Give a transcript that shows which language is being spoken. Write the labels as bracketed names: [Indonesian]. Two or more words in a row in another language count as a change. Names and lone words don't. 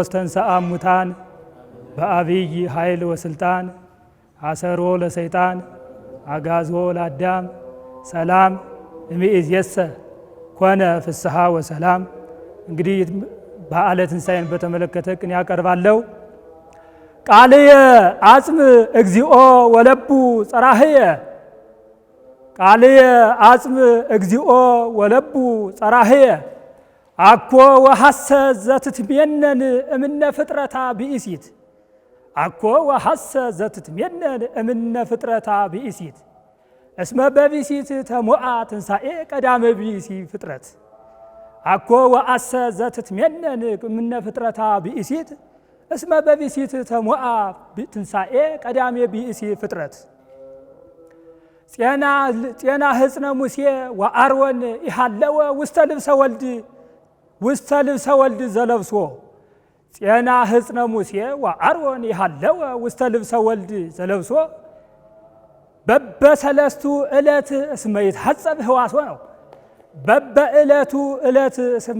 [Geez] ተንሥአ እሙታን በአብይ ኃይል ወስልጣን አሰሮ ለሰይጣን አጋዞ ለአዳም ሰላም እምይእዜሰ ኮነ ፍስሐ ወሰላም። እንግዲህ [Amharic] በዓለ ትንሣኤን በተመለከተ ቅኔ ያቀርባለሁ። [Geez] ቃልየ አጽም እግዚኦ ወለቡ ጸራህየ ቃልየ አጽም እግዚኦ ወለቡ ጸራህየ አኮ ወሐሰ ዘትትሜነን እምነ ፍጥረታ ብእሲት አኮ ወሐሰ ዘትትሜነን እምነ ፍጥረታ ብእሲት እስመ በብእሲት ተሞአ ትንሣኤ ቀዳመ ብእሲ ፍጥረት አኮ ወሐሰ ዘትትሜነን እምነ ፍጥረታ ብእሲት እስመ በብእሲት ተሞአ ትንሣኤ ቀዳመ ብእሲ ፍጥረት ጤና ህጽነ ሙሴ ወአሮን ይሃለወ ውስተ ልብሰ ወልድ ዘለብሶ ጤና ህጽነ ሙሴ ወአሮን ይሃለወ ውስተ ልብሰ ወልድ ዘለብሶ በበሰለስቱ ዕለት እስመ ይትሐጸብ ህዋሶ ነው። በበዕለቱ ዕለት እስመ